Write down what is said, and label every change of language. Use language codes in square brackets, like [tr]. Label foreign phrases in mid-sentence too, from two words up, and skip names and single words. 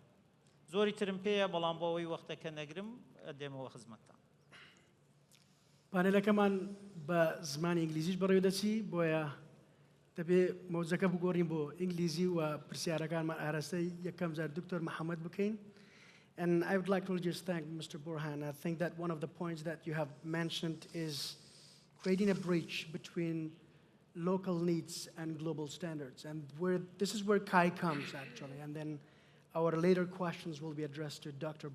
[ckb] زۆری ترم پێیە بەڵام بۆ ئەوەی وەختەکە نەگرم دێمەوە خزمەتتان. پانێلەکەمان بە زمانی ئینگلیزیش بەڕێوە دەچی بۆیە دەبێ مەوزەکە بگۆڕین بۆ ئینگلیزی و پرسیارەکانمان ئاراستەی یەکەم جار دکتۆر محەممەد بکەین. [en] And I would like to just thank Mr. Borhan. I think that one of the points that you have mentioned is creating a bridge between local needs and global standards. And this is where CAI comes, actually. And then our later questions will be addressed to Dr.